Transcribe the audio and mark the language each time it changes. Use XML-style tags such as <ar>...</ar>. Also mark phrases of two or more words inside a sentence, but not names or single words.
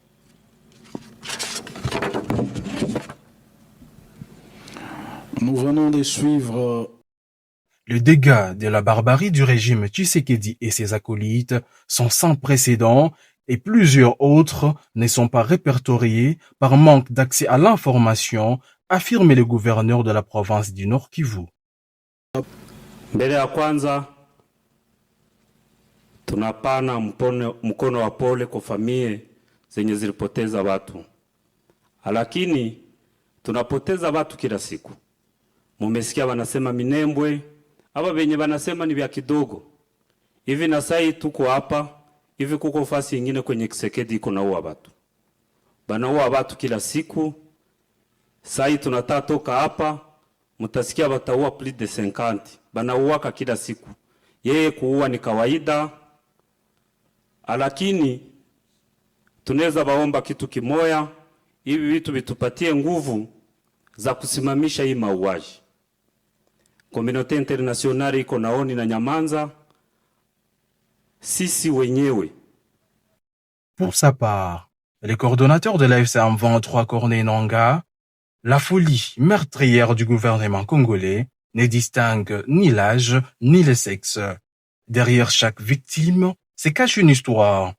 <fr>Nous venons de suivre Les dégâts de la barbarie du régime Tshisekedi et ses acolytes sont sans précédent et plusieurs autres ne sont pas répertoriés par manque d'accès à l'information, affirme le gouverneur de la province du Nord Kivu.</fr> <sw>Mbele ya kwanza tunapana mkono wa pole kwa familia zenye zilipoteza watu, lakini tunapoteza watu kila siku. Mumesikia wanasema Minembwe, aba benye wanasema ni vya kidogo hivi, na sai tuko hapa hivi, kuko fasi nyingine kwenye Kisekedi iko naua watu, banaua watu kila siku. Sai tunataka toka hapa, mutasikia wataua</sw> <fr>plus de 50,</fr> <sw>banauaka kila siku. Yeye kuua ni kawaida, lakini tunaweza baomba kitu kimoya, hivi vitu vitupatie nguvu za kusimamisha hii mauaji.</sw> <fr>Komunote internationale</fr> <sw>iko naoni na nyamanza, sisi wenyewe.</sw> <fr>Pour sa part, le coordonnateur de l'AFC M23 Corneille Nangaa, la folie meurtrière du gouvernement congolais ne distingue ni l'âge ni le sexe. Derrière chaque victime se cache une histoire.</fr>